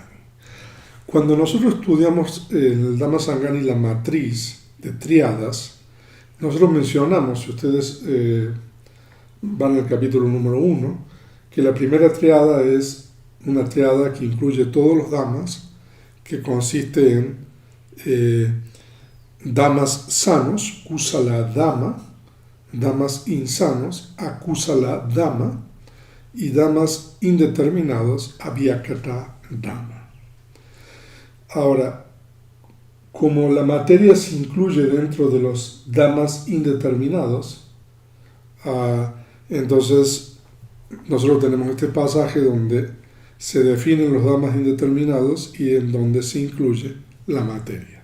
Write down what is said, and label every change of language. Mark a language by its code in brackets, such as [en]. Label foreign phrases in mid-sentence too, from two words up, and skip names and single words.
[es] Cuando nosotros estudiamos en el Dhammasangani la matriz de triadas, nosotros mencionamos, si ustedes van al capítulo número 1, que la primera triada es una triada que incluye todos los dhammas, que consiste en dhammas sanos, [pi] kusala dhamma, [es] dhammas insanos, [pi] akusala dhamma, [es] y dhammas indeterminados, [pi] avyakata dhamma. [es] Ahora, como la materia se incluye dentro de los dhammas indeterminados, entonces nosotros tenemos este pasaje donde se definen los dhammas indeterminados y en donde se incluye la materia.